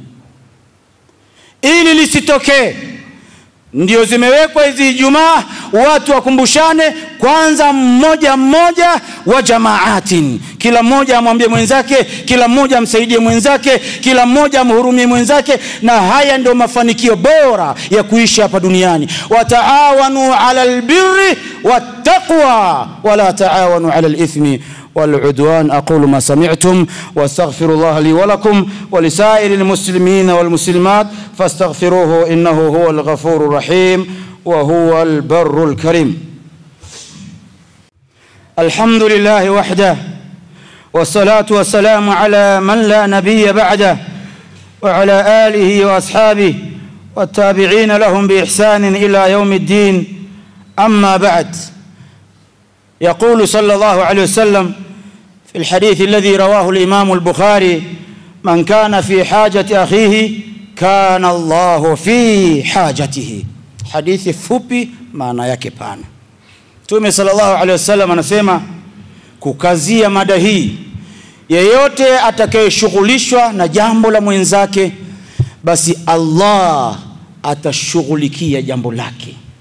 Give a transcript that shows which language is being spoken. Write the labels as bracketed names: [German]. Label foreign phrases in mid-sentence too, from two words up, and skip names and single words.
[Swahili] Ili lisitokee, ndio zimewekwa hizi Ijumaa, watu wakumbushane kwanza, mmoja mmoja wa jamaatin. Kila mmoja amwambie mwenzake, kila mmoja amsaidie mwenzake, kila mmoja amhurumie mwenzake, na haya ndio mafanikio bora ya kuishi hapa duniani. [Arabic] وتعاونوا على البر والتقوى ولا تعاونوا على الإثم والعدوان. أقول ما سمعتم واستغفر الله لي ولكم ولسائر المسلمين والمسلمات فاستغفروه إنه هو الغفور الرحيم وهو البر الكريم. الحمد لله وحده والصلاة والسلام على من لا نبي بعده وعلى آله وأصحابه والتابعين لهم بإحسان إلى يوم الدين. أما بعد، يقول صلى الله عليه وسلم في الحديث الذي رواه الإمام البخاري: من كان في حاجة أخيه كان الله في حاجته. [Swahili] حديث fupi maana yake pana. Mtume [Arabic] صلى الله عليه وسلم [Swahili] anasema kukazia mada hii, yeyote atakayeshughulishwa na jambo la mwenzake, basi Allah atashughulikia jambo lake.